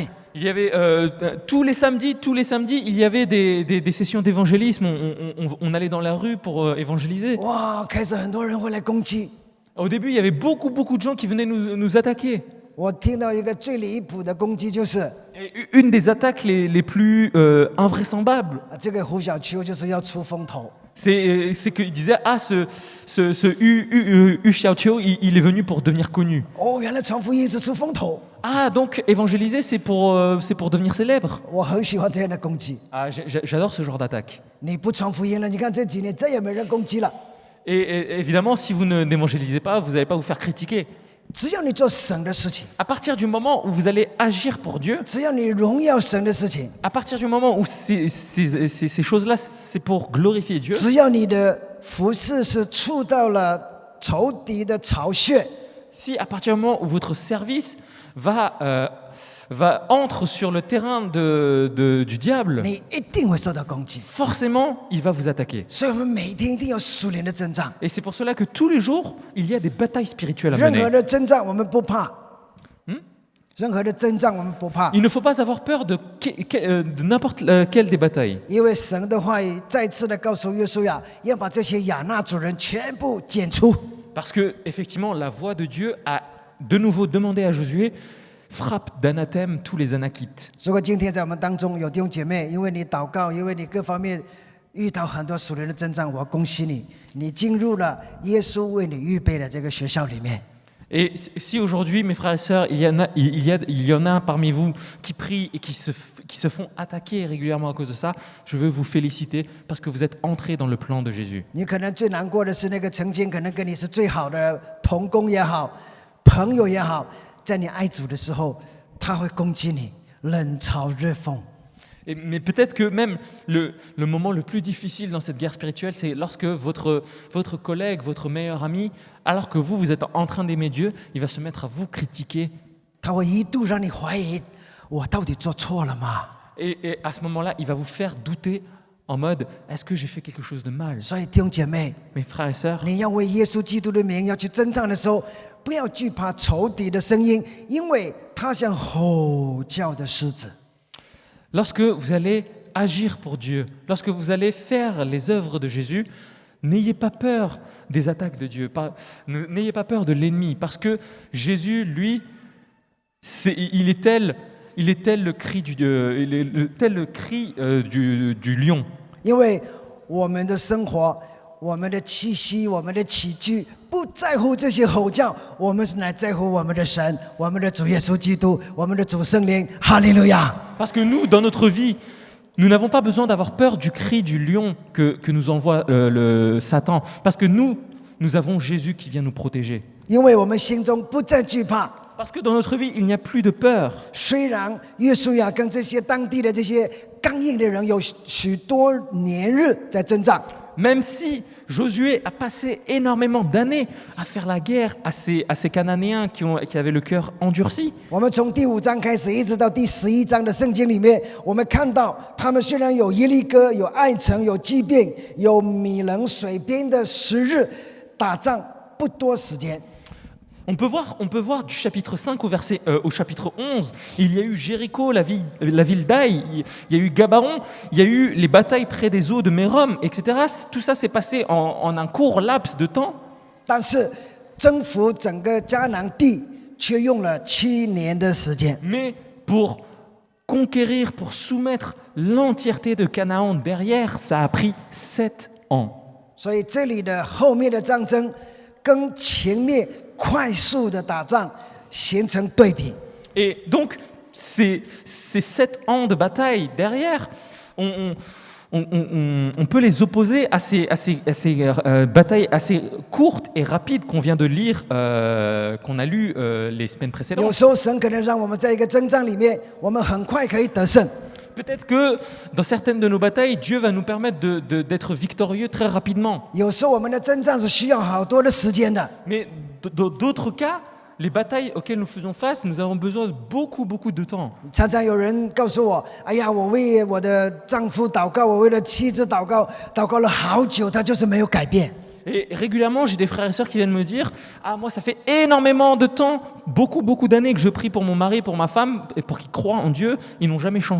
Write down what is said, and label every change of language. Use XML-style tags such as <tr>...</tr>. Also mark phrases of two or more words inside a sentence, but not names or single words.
<fr>il y avait tous les samedis, il y avait des sessions d'évangélisme. On allait dans la rue pour évangéliser.</fr> <zh>哇，开始很多人会来攻击。</zh> <fr>Au début, il y avait beaucoup de gens qui venaient nous attaquer.</fr> <zh>我听到一个最离谱的攻击就是，</zh> <fr>Et une des attaques les plus invraisemblables,</fr> <zh>这个胡小秋就是要出风头。</zh> <fr>c'est qu'il disait ah ce Hu Xiaoqiu, il est venu pour devenir connu.</fr> <zh>哦，原来传福音是出风头，</zh> <fr>Ah donc évangéliser c'est pour devenir célèbre.</fr> <zh>我很喜欢这样的攻击。</zh> <fr>Ah j'adore ce genre d'attaque.</fr> <zh>你不传福音了，你看这几年再也没人攻击了。</zh> <fr>Et évidemment, si vous n'évangélisez pas, vous n'allez pas vous faire critiquer.</fr> <zh>只要你做神的事情，</zh> <fr>À partir du moment où vous allez agir pour Dieu,</fr> <zh>只要你荣耀神的事情，</zh> <fr>à partir du moment où ces choses-là, c'est pour glorifier Dieu,</fr> <zh>只要你的服事是触到了仇敌的巢穴，</zh> <fr>si à partir du moment où votre service entre sur le terrain du diable,</fr> <zh>你一定会受到攻击。</zh> <fr>forcément, il va vous attaquer.</fr> <zh>所以，我们每天一定要属灵的征战。</zh> <fr>Et c'est pour cela que tous les jours, il y a des batailles spirituelles à</fr> <zh>任何</zh> <fr>mener.</fr> <zh>的征战我们不怕，任何的征战我们不怕，</zh> <fr>Il ne faut pas avoir peur de n'importe quelle des batailles.</fr> <zh>因为神的话语再次的告诉约书亚，要把这些亚纳族人全部剪除。</zh> <fr>Parce que, effectivement, la voix de Dieu a de nouveau demandé à Josué frappe d'anathème tous les Anakites.</fr> <zh>如果今天在我们当中有弟兄姐妹，因为你祷告，因为你各方面遇到很多属灵的征战，我恭喜你，你进入了耶稣为你预备的这个学校里面。</zh> <fr>Et si aujourd'hui, mes frères et sœurs, il y en a parmi vous qui prient et qui se font attaquer régulièrement à cause de ça, je veux vous féliciter parce que vous êtes entrés dans le plan de Jésus.</fr> <zh>你可能最难过的是那个曾经可能跟你是最好的同工也好，朋友也好，在你爱主的时候，他会攻击你，冷嘲热讽。</zh> <fr>Mais peut-être que même le moment le plus difficile dans cette guerre spirituelle, c'est lorsque votre collègue, votre meilleur ami, alors que vous êtes en train d'aimer Dieu, il va se mettre à vous critiquer.</fr> <zh>他会一度让你怀疑，我到底做错了吗？</zh> <fr>Et à ce moment-là, il va vous faire douter en mode, est-ce que j'ai fait quelque chose de mal?</fr> <zh>所以弟兄姐妹，</zh> <fr>Mes frères et sœurs,</fr> <zh>你要为耶稣基督的名要去征战的时候，不要惧怕仇敌的声音，因为他像吼叫的狮子。</zh> <fr>lorsque vous allez agir pour Dieu, lorsque vous allez faire les œuvres de Jésus, n'ayez pas peur des attaques de Dieu, n'ayez pas peur de l'ennemi, parce que Jésus, lui, il est tel le cri du lion.</fr> <zh>因为我们的生活、我们的气息、我们的起居，不在乎这些吼叫，我们是乃在乎我们的神、我们的主耶稣基督、我们的主圣灵。哈利路亚！</zh> <fr>Parce que nous, dans notre vie, nous n'avons pas besoin d'avoir peur du cri du lion que nous envoie le Satan, parce que nous avons Jésus qui vient nous protéger.</fr> <zh>因为我们心中不再惧怕。</zh> <fr>Parce que dans notre vie, il n'y a plus de peur.</fr> <zh>虽然约书亚跟这些当地的这些刚硬的人有许多年日在征战，</zh> <fr>Même si Josué a passé énormément d'années à faire la guerre à ces Cananéens qui avaient le cœur endurci.</fr> <zh>我们从第5章开始，一直到第11章的圣经里面，我们看到他们虽然有耶利哥、有爱城、有疾病、有米人水边的时日，打仗不多时间。</zh> <fr>On peut voir du chapitre 5 au chapitre 11, il y a eu Jéricho, la ville d'Aï, il y a eu Gabaon, il y a eu les batailles près des eaux de Mérom, etc. Tout ça s'est passé en un court laps de temps.</fr> <zh>但是征服整个迦南地却用了7年的时间。</zh> <fr>Mais pour conquérir, pour soumettre l'entièreté de Canaan derrière, ça a pris 7 ans.</fr> <zh>所以这里的后面的战争跟前面快速的打仗形成对比。</zh> <fr>Et donc, ces 7 ans de bataille derrière, on peut les opposer à ces batailles assez courtes et rapides qu'on vient de lire, qu'on a lu les semaines</fr> <zh>有</zh> <fr>précédentes.</fr> <zh>时候神可能让我们在一个征战里面，我们很快可以得胜。</zh> <fr>Peut-être que dans certaines de nos batailles, Dieu va nous permettre d'être victorieux très rapidement.</fr> <zh>有时候我们的征战是需要好多的时间的。</zh> <fr>Mais d'autres cas, les batailles auxquelles nous faisons face, nous avons besoin de beaucoup de temps.</fr> <zh>常常有人告诉我：“哎呀，我为我的丈夫祷告，我为了妻子祷告，祷告了好久，他就是没有改变。”</zh> <fr>Et régulièrement, j'ai des frères et sœurs qui viennent me dire « Ah, moi, ça fait énormément de temps, beaucoup d'années que je prie pour mon mari, pour ma femme, et pour qu'ils croient en Dieu, ils n'ont jamais changé.</fr>